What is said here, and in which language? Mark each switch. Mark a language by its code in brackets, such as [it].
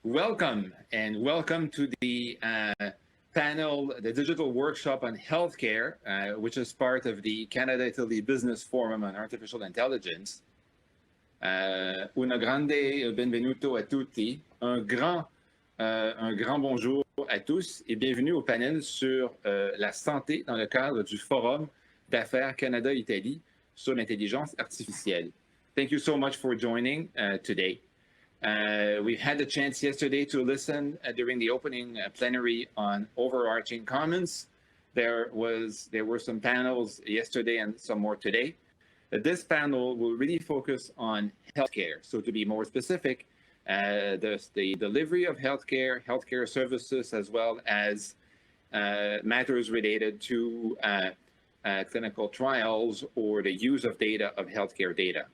[en] Welcome to the panel, the digital workshop on healthcare, which is part of the Canada-Italy Business Forum on Artificial Intelligence. [it] Una grande benvenuto a tutti, [fr] un grand bonjour à tous et bienvenue au panel sur la santé dans le cadre du Forum d'affaires Canada-Italie sur l'intelligence artificielle. [en] Thank you so much for joining today. We've had the chance yesterday to listen during the opening plenary on overarching comments. There were some panels yesterday and some more today. This panel will really focus on healthcare. So to be more specific, the delivery of healthcare services, as well as matters related to clinical trials or the use of data of healthcare data.